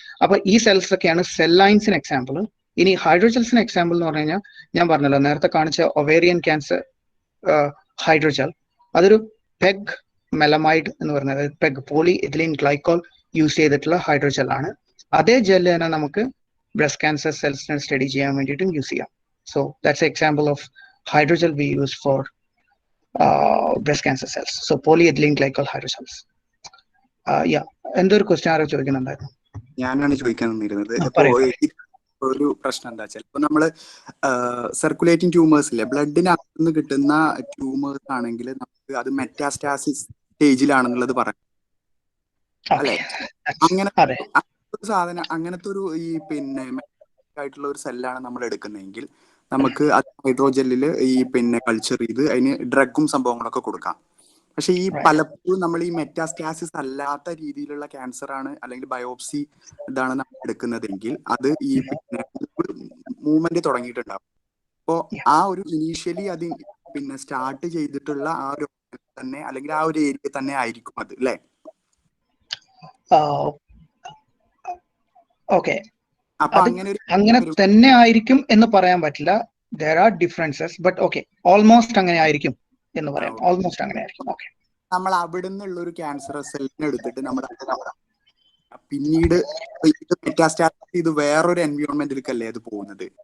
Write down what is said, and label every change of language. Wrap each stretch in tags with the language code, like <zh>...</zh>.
<ml>അപ്പൊ ഈ സെൽസ് ഒക്കെയാണ് സെൽ ലൈൻസിന് എക്സാമ്പിൾ. ഇനി ഹൈഡ്രോജൽസിന് എക്സാമ്പിൾ എന്ന് പറഞ്ഞു കഴിഞ്ഞാൽ ഞാൻ പറഞ്ഞല്ലോ നേരത്തെ കാണിച്ച ഒവേറിയൻ ക്യാൻസർ ഹൈഡ്രോജൽ, അതൊരു പെഗ് മെലമൈഡ് എന്ന് പറയുന്നത്, peg poly ethylene glycol use ചെയ്തിട്ടുള്ള ഹൈഡ്രോജൽ ആണ്. അതേ ജെല്ല് തന്നെ നമുക്ക് ബ്രസ്റ്റ് ക്യാൻസർ സെൽസിനെ സ്റ്റഡി ചെയ്യാൻ വേണ്ടിയിട്ടും യൂസ് ചെയ്യാം.</ml> <en>So that's example of hydrogel we use for breast cancer cells. So polyethylene glycol hydrogels.</en> <ml>എന്തൊരു ക്വസ്റ്റ്യൻ ആരോ ചോദിക്കുന്നുണ്ടായിരുന്നു? ഞാനാണ് ചോദിക്കാൻ നിന്നിരുന്നത്. ഒരു പ്രശ്നം എന്താ വെച്ചാൽ ഇപ്പൊ നമ്മള് സർക്കുലേറ്റിംഗ് ട്യൂമേഴ്സ് ഇല്ലേ, ബ്ലഡിനകത്തുനിന്ന് കിട്ടുന്ന ട്യൂമേഴ്സ് ആണെങ്കിൽ നമുക്ക് അത് മെറ്റാസ്റ്റാസിസ് സ്റ്റേജിലാണെന്നുള്ളത് പറയാം അല്ലെ? അങ്ങനെ ഒരു സാധനം, അങ്ങനത്തെ ഒരു ഈ പിന്നെ ആയിട്ടുള്ള ഒരു സെല്ലാണ് നമ്മൾ എടുക്കുന്നതെങ്കിൽ നമുക്ക് അത് ഹൈഡ്രോജെല്ലില് ഈ പിന്നെ കൾച്ചർ ചെയ്ത് അതിന് ഡ്രഗും സംഭവങ്ങളൊക്കെ കൊടുക്കാം. പക്ഷെ ഈ പലപ്പോഴും നമ്മൾ ഈ മെറ്റാസ്റ്റാസിസ് അല്ലാത്ത രീതിയിലുള്ള ക്യാൻസർ ആണ് അല്ലെങ്കിൽ ബയോപ്സി ഇതാണ് നമ്മൾ എടുക്കുന്നതെങ്കിൽ അത് ഈ പിന്നെ മൂവ്മെന്റ് തുടങ്ങിയിട്ടുണ്ടാവും. അപ്പോ ആ ഒരു ഇനീഷ്യലി അത് പിന്നെ സ്റ്റാർട്ട് ചെയ്തിട്ടുള്ള ആ ഒരു തന്നെ അല്ലെങ്കിൽ ആ ഒരു ഏരിയ തന്നെ ആയിരിക്കും അത് അല്ലേ? ഓക്കെ, അങ്ങനെ തന്നെ ആയിരിക്കും എന്ന് പറയാൻ പറ്റില്ല.</ml> <en>there are differences, but okay,</en> <ml>almost അങ്ങനെ ആയിരിക്കും എന്ന് പറയാം. ഓൾമോസ്റ്റ് അങ്ങനെ ആയിരിക്കും. ഓക്കെ, നമ്മൾ അവിടെ നിന്നുള്ള ഒരു ക്യാൻസർ സെല്ലിനെ എടുത്തിട്ട് നമ്മുടെ പിന്നീട് ഇത് മെറ്റാസ്റ്റാസിസ് ചെയ്ത് വേറൊരു എൻവയോൺമെന്റിലേക്കല്ലേ അത് പോകുന്നത്?</ml>